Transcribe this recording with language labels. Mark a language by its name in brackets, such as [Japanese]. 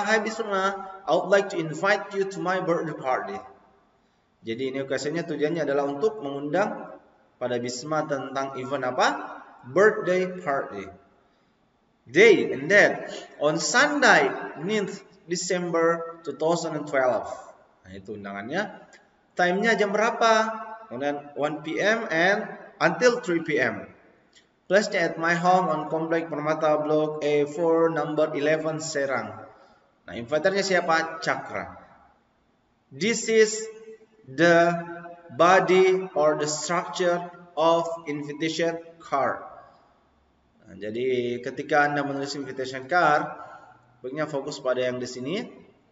[English] Hai Bisma, I would like to invite you to my birthday party. [Indonesian] Jadi ini occasion-nya tujuannya adalah untuk mengundang pada Bisma tentang event apa? [English] Birthday party. Day and date on Sunday 9th December 2012. [Indonesian] Nah, itu undangannya. Time-nya jam berapa? [English] Kemudian 1 PM and until 3 PM. Place-nya at my home on Komplek Permata Blok A4 number 11 Serang. [Indonesian] Nah, inviternya siapa? Cakra. [English] This is the body or the structure of invitation card. [Indonesian] Nah, jadi ketika Anda menulis invitation card, baiknya fokus pada yang di sini.